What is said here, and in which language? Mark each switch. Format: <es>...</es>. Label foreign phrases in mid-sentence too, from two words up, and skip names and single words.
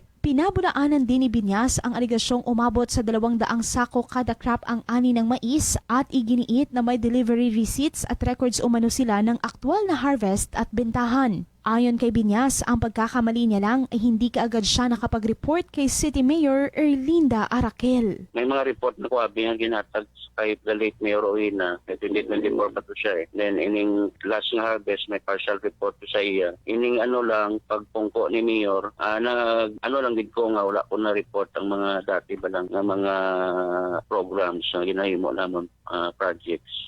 <tl>Pinabulaanan din ni Binyas ang aligasyong umabot sa 200 sako kada crop ang ani ng mais at iginiit na may</tl> <en>delivery receipts</en> <tl>at records umano sila ng aktwal na harvest at bentahan. Ayon kay Binyas, ang pagkakamali niya lang ay hindi kaagad siya nakapag-report kay City Mayor Erlinda Arakel.</tl> <hil>May mga report na kuwabi nga ginatag kay</hil> <en>the late</en> <hil>Mayor Ojena, 2024 pa to siya eh. Then ining last na harvest, may partial report to sa iya. Ining pagpungko ni Mayor, lang din ko nga wala ko na report ang mga dati ba lang ng mga programs na ginahimo namon projects.</hil>